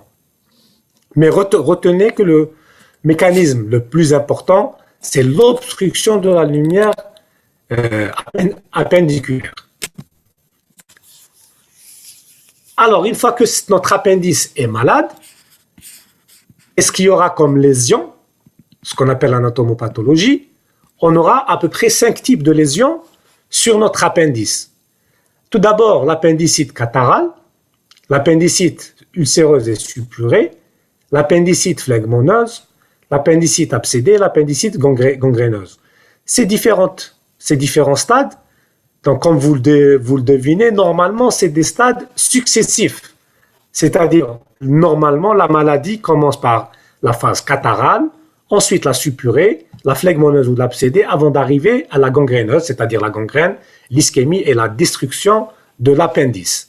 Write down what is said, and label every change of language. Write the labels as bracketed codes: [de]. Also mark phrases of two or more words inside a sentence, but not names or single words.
[fr] Mais retenez que le mécanisme le plus important, c'est l'obstruction de la lumière appendiculaire. Alors, une fois que notre appendice est malade, qu'est-ce qu'il y aura comme lésion? Ce qu'on appelle l'anatomopathologie. On aura à peu près 5 types de lésions sur notre appendice. Tout d'abord, l'appendicite catarrhale, l'appendicite ulcéreuse et suppurée, l'appendicite phlegmoneuse, l'appendicite abcédée, l'appendicite gangréneuse. Ces différents stades, donc comme vous le devinez, normalement c'est des stades successifs. C'est-à-dire, normalement, la maladie commence par la phase catarrhale, ensuite la suppurée, la phlegmoneuse ou l'abcédée, avant d'arriver à la gangréneuse, c'est-à-dire la gangrène, l'ischémie et la destruction de l'appendice.